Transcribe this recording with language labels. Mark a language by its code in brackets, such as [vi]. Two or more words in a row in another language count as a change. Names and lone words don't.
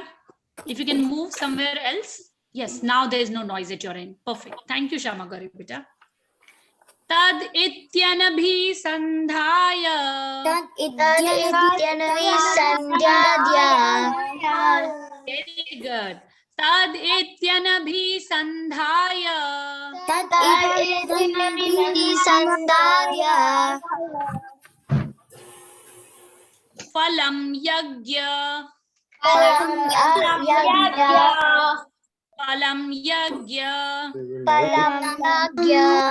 [en] If you can move somewhere else. Yes, now there is no noise at your end. Perfect. Thank you, Shamagari, beta. [sa] तद् इत्यनभिसन्धाय. तद् इत्यनभिसन्धाय. [en] Very good. [sa] तद् इत्यनभिसन्धाय. तद् इत्यनभिसन्धाय. फलं यज्ञ. पलं यज्ञ. फलं यज्ञ. पलं यज्ञ.